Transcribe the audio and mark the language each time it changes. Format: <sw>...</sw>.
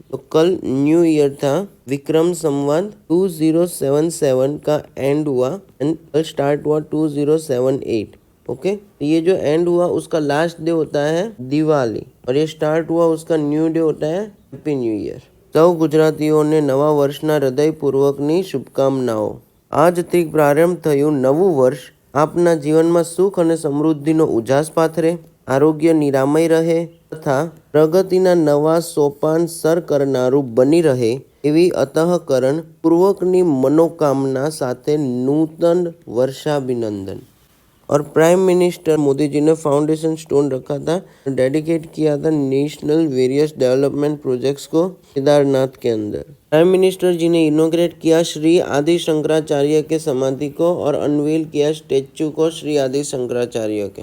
<hi>तो कल new year था, विक्रम संवत 2077 का एंड हुआ एंड कल स्टार्ट हुआ 2078। ओके, ये जो एंड हुआ उसका लास्ट डे होता है दिवाली और ये स्टार्ट हुआ उसका न्यू डे होता है हैप्पी न्यू ईयर।</hi> <gu>સૌ ગુજરાતીઓને નવા વર્ષના હૃદયપૂર્વકની શુભકામનાઓ। આજથી પ્રારંભ થયું નવું વર્ષ આપના જીવનમાં સુખ અને સમૃદ્ધિનો ઉજાસ પાથરે, આરોગ્ય નિરામય રહે તથા પ્રગતિના નવા સોપાન સર કરનારું બની રહે એવી અંતઃકરણ પૂર્વકની મનોકામના સાથે નૂતન વર્ષાભિનંદન।</gu> <hi>और प्राइम मिनिस्टर मोदी जी ने फाउंडेशन स्टोन रखा था, डेडिकेट किया था नेशनल वेरियस डेवलपमेंट प्रोजेक्ट्स को केदारनाथ के अंदर। प्राइम मिनिस्टर जी ने इनोग्रेट किया श्री आदि शंकराचार्य के समाधि को और अनवील किया स्टेच्यू को श्री आदि शंकराचार्य के।</hi>